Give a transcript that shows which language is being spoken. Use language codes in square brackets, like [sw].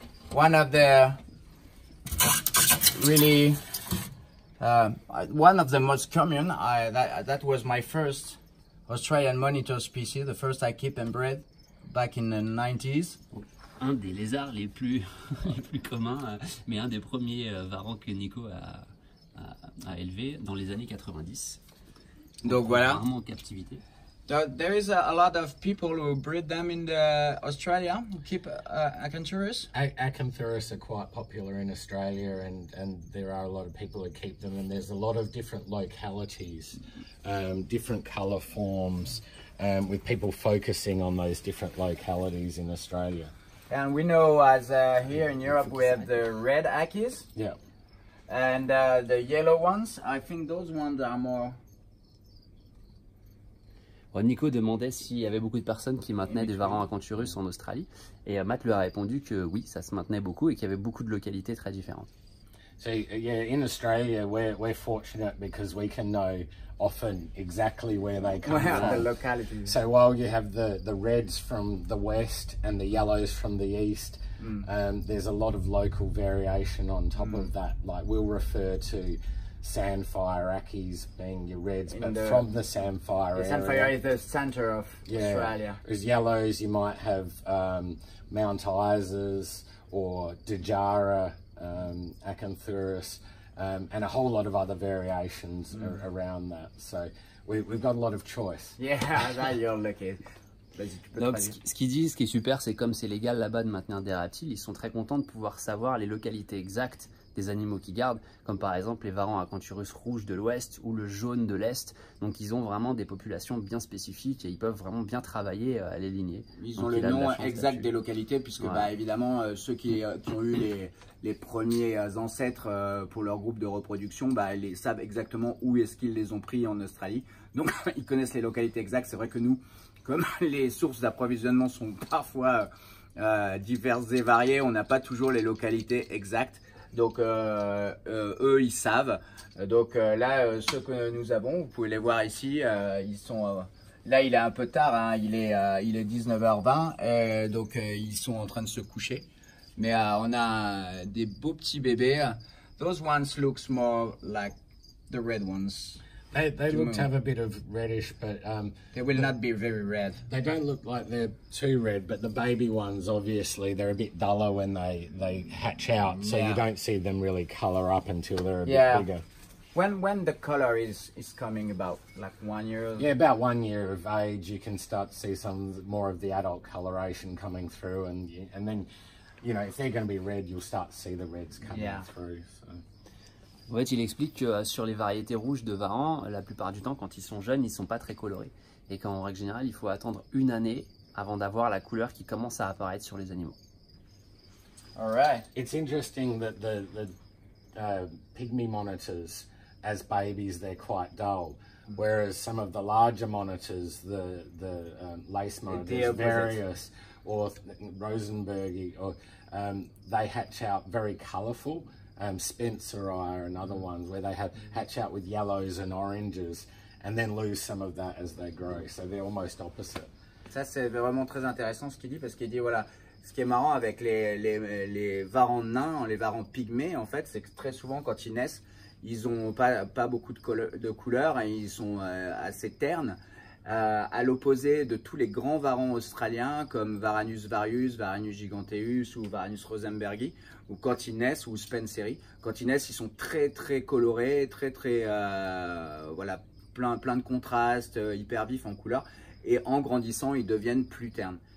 [en] One of the really one of the most common. That was my first Australian monitor species, the first I kept and bred back in the 90s. [fr] Un des lézards les plus communs, mais un des premiers varans que Nico a élevé dans les années 90. Donc voilà. Rarement en captivité. [en] There is a lot of people who breed them in Australia, who keep Acanthurus. Acanthurus are quite popular in Australia, and there are a lot of people who keep them, and there's a lot of different localities, different colour forms, with people focusing on those different localities in Australia. And we know as here in Europe we have the red Akis. Yeah. And the yellow ones. I think those ones are more... [fr] Nico demandait s'il y avait beaucoup de personnes qui maintenaient des varans Acanthurus en Australie, et Matt lui a répondu que oui, ça se maintenait beaucoup et qu'il y avait beaucoup de localités très différentes. [en] So yeah, in Australia we're fortunate because we can know often exactly where they come from. The localities. So while you have the reds from the west and the yellows from the east, there's a lot of local variation on top of that. Like we'll refer to Sandfire Ackies being your reds, but from the Sandfire area. Sandfire is the center of Australia. As yellows, you might have Mount Isas or Dejara, Acanthurus, and a whole lot of other variations around that. So we've got a lot of choice. Yeah, that you're lucky. [fr] Donc ce qu'il dit, ce qui est super, c'est comme c'est légal là-bas de maintenir des reptiles, ils sont très contents de pouvoir savoir les localités exactes des animaux qu'ils gardent, comme par exemple les varans Acanthurus rouges de l'ouest ou le jaune de l'est. Donc ils ont vraiment des populations bien spécifiques et ils peuvent vraiment bien travailler à les ligner. Ils ont le nom exact des localités puisque bah, évidemment ceux qui ont eu les premiers ancêtres pour leur groupe de reproduction, bah, ils savent exactement où est-ce qu'ils les ont pris en Australie. Donc ils connaissent les localités exactes. C'est vrai que nous, comme les sources d'approvisionnement sont parfois diverses et variées, on n'a pas toujours les localités exactes. Donc eux ils savent. Donc là ceux que nous avons, vous pouvez les voir ici, ils sont là il est un peu tard, hein, il est 19h20 donc ils sont en train de se coucher. Mais on a des beaux petits bébés. [en] Those ones looks more like the red ones. They look to have a bit of reddish, but they will not be very red. They don't look like they're too red, but the baby ones, obviously, they're a bit duller when they hatch out, so you don't see them really colour up until they're a bit bigger. When the colour is coming about, like 1 year? Yeah, about 1 year of age, you can start to see some more of the adult coloration coming through, and then, you know, if they're going to be red, you'll start to see the reds coming through. So. [fr] En fait, il explique que sur les variétés rouges de varans, la plupart du temps, quand ils sont jeunes, ils ne sont pas très colorés. Et qu'en règle générale, il faut attendre 1 année avant d'avoir la couleur qui commence à apparaître sur les animaux. [en] All right. It's interesting that the pygmy monitors, as babies, they're quite dull. Whereas some of the larger monitors, the lace monitors, Varius or Rosenbergi, or they hatch out very colourful. Spencer and other ones where they hatch out with yellows and oranges, and then lose some of that as they grow. So they're almost opposite. [fr] Ça, c'est vraiment très intéressant ce qu'il dit, parce qu'il dit, voilà, ce qui est marrant avec les varans nains, les varans pygmées, en fait, c'est que très souvent, quand ils naissent, ils n'ont pas beaucoup de couleurs et ils sont assez ternes, à l'opposé de tous les grands varans australiens comme Varanus varius, Varanus giganteus ou Varanus rosenbergi, où quand ils naissent, ou Spenceri, quand ils naissent, ils sont très très colorés, très voilà, plein de contrastes, hyper vifs en couleurs, et en grandissant, ils deviennent plus ternes.